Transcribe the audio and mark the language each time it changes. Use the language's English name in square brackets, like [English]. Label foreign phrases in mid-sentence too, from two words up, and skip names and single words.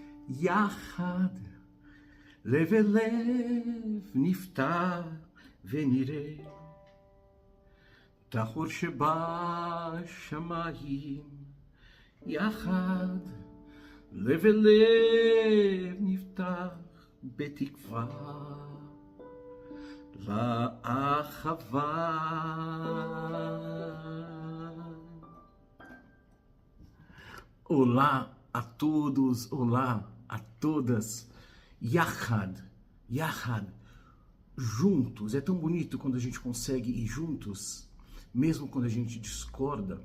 [Hebrew] יחד, לב אל לב נפתח ונראה את החור שבשמיים. יחד, לב אל לב נפתח בתקווה לאחווה. [Portuguese] Olá a todos, olá a todas. [Hebrew] יחד, יחד, [Portuguese] juntos. É tão bonito quando a gente consegue ir juntos, mesmo quando a gente discorda.